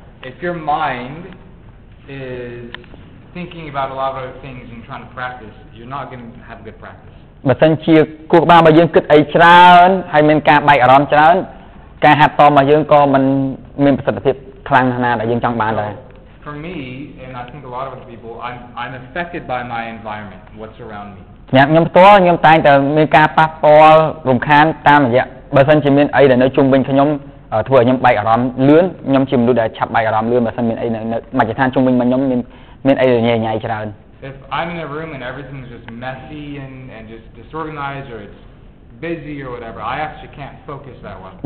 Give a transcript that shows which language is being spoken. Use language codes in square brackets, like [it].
[en] If your mind is thinking about a lot of other things and trying to practice, you're not going to have good practice. [km] បើសិនជាគួរក្បាលរបស់យើងគិតអីច្រើនហើយមានការបែកអារម្មណ៍ច្រើនការហាត់តរបស់យើងក៏មិនមានប្រសិទ្ធភាពខ្លាំងណាស់ដែលយើងចង់បានដែរ [en] For me, and I think a lot of other people, I'm affected by my environment, what's around me. [km] ខ្ញុំផ្ទាល់ខ្ញុំតែងតែមានការប៉ះពាល់រំខានតាមរយៈបើសិនជាមានអីដែលនៅជុំវិញខ្ញុំធ្វើឲ្យខ្ញុំបែកអារម្មណ៍លឿនខ្ញុំជាមនុស្សដែលឆាប់បែកអារម្មណ៍លឿនបើសិនមានអីនៅមជ្ឈដ្ឋានជុំវិញខ្ញុំមានអីញ៉ៃញ៉ៃច្រើន [en] If I'm in a room and everything's just messy and just disorganized or it's busy or whatever, I actually can't focus that well.